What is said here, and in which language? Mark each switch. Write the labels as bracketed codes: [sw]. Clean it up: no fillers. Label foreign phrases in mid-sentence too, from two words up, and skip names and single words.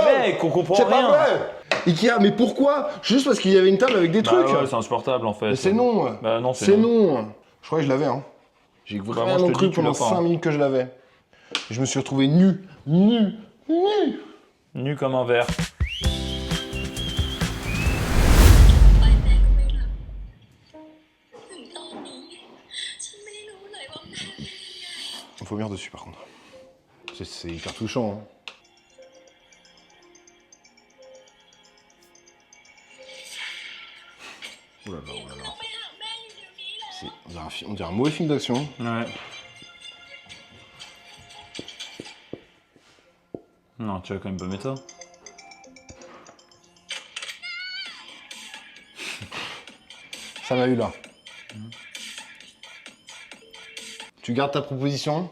[fr] Mais mec, on comprend C'est rien. pas vrai. Ikea, mais pourquoi? Juste parce qu'il y avait une table avec des Bah trucs. ouais, c'est insupportable en fait. Mais c'est non. Bah non, C'est non. Je crois que je l'avais. Hein. J'ai moi, vraiment je te cru dis, tu pendant l'as pas, 5 hein. minutes que je l'avais. Je me suis retrouvé nu. Nu comme un verre. [th] ไปแม่ก็ไม่หลับถึงตอนนี้ฉันไม่ได้รู้เลยว่าแม่เป็นยังไง [fr] Il faut venir dessus par contre. C'est hyper touchant. Hein. Oh là là, oh là là. [th] ไปหาแม่อยู่เดี๋ยวนี้เลย [fr] On dirait un mauvais film d'action. Ouais. Non, tu vas quand même pas mettre ça. Ça m'a eu là. Tu gardes ta proposition?